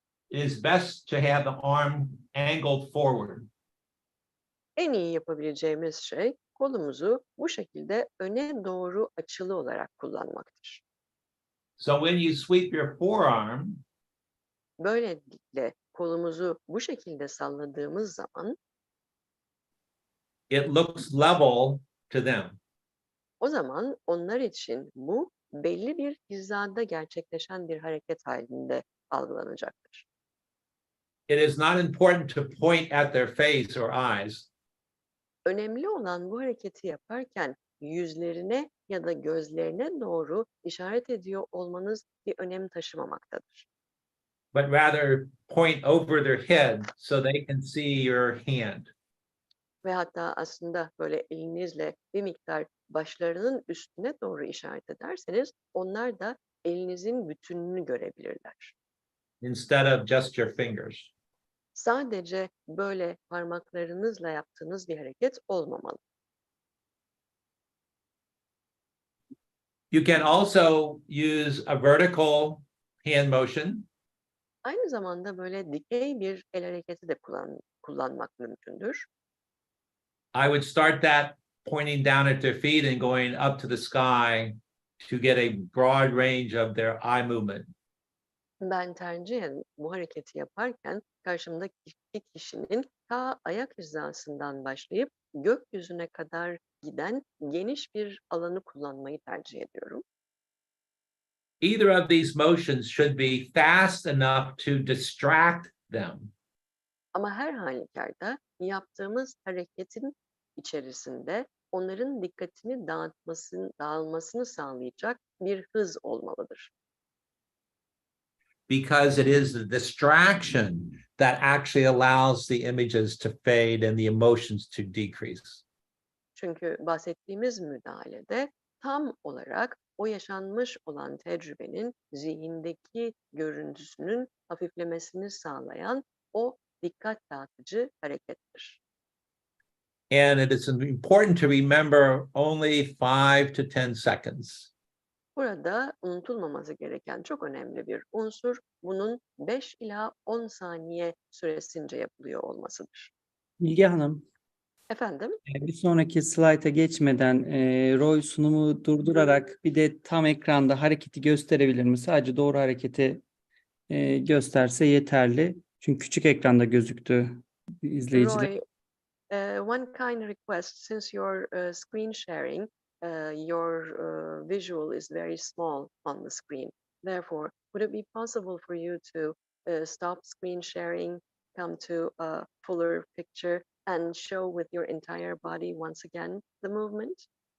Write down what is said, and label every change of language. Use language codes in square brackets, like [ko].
[en] it is best to have the arm angled forward. [tr] en iyi yapabileceğimiz şey kolumuzu bu şekilde öne doğru açılı olarak kullanmaktır. [en] So when you sweep your forearm, [tr] Böylelikle kolumuzu bu şekilde salladığımız zaman [en] it looks level to them. [tr] o zaman onlar için bu belli bir hizada gerçekleşen bir hareket halinde algılanacaktır. [en] It is not important to point at their face or eyes. [tr] Önemli olan bu hareketi yaparken yüzlerine ya da gözlerine doğru işaret ediyor olmanız bir önem taşımamaktadır. [en] But rather point over their head so they can see your hand. [tr] Ve hatta aslında böyle elinizle bir miktar başlarının üstüne doğru işaret ederseniz onlar da elinizin bütününü görebilirler. [en] Instead of just your fingers. [tr] Sadece böyle parmaklarınızla yaptığınız bir hareket olmamalı. [en] You can also use a vertical hand motion. [tr] Aynı zamanda böyle dikey bir el hareketi de kullanmak mümkündür. [en] I would start that pointing down at their feet and going up to the sky to get a broad range of their eye movement. [tr] Ben tercihen bu hareketi yaparken karşımdaki kişinin ta ayak hizasından başlayıp gökyüzüne kadar giden geniş bir alanı kullanmayı tercih ediyorum. [en] Either of these motions should be fast enough to distract them. [tr] Ama her halükarda yaptığımız hareketin içerisinde onların dikkatini dağılmasını sağlayacak bir hız olmalıdır. [en] Because it is the distraction that actually allows the images to fade and the emotions to decrease. [tr] Çünkü bahsettiğimiz müdahalede tam olarak o yaşanmış olan tecrübenin zihindeki görüntüsünün hafiflemesini sağlayan o dikkat dağıtıcı harekettir. [en] And it is important to remember only 5 to 10 seconds. [tr] Burada unutulmaması gereken çok önemli bir unsur bunun 5 ila 10 saniye süresince yapılıyor olmasıdır. Bilge Hanım, Efendim? bir sonraki slayta geçmeden Roy sunumu durdurarak bir de tam ekranda hareketi gösterebilir mi? Sadece doğru hareketi gösterse yeterli. Çünkü küçük ekranda gözüktü izleyiciler. [en] Roy, one kind request, since you're screen sharing, your visual is very small on the screen. Therefore, would it be possible for you to stop screen sharing, come to a fuller picture, and show with your entire body once again the movement?